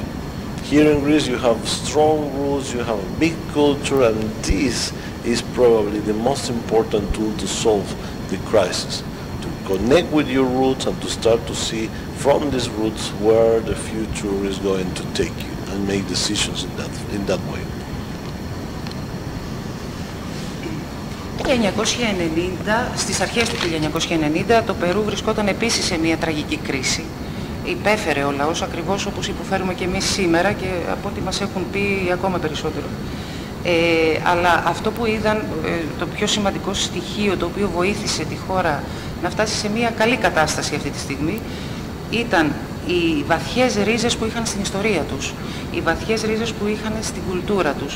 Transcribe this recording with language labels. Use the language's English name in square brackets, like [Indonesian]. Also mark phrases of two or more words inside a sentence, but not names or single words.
[English] Here in Greece you have strong roots, you have a big culture, and this is probably the most important tool to solve the crisis. To connect with your roots and to start to see from these roots where the future is going to take you and make decisions in that way. [Greek] Το 1990, στις αρχές του 1990 το Περού βρισκόταν επίσης σε μια τραγική κρίση. Υπέφερε ο λαός ακριβώς όπως υποφέρουμε και εμείς σήμερα και από ό,τι μας έχουν πει ακόμα περισσότερο. Αλλά αυτό που είδαν, το πιο σημαντικό στοιχείο το οποίο βοήθησε τη χώρα να φτάσει σε μια καλή κατάσταση αυτή τη στιγμή ήταν οι βαθιές ρίζες που είχαν στην ιστορία τους, οι βαθιές ρίζες που είχαν στην κουλτούρα τους.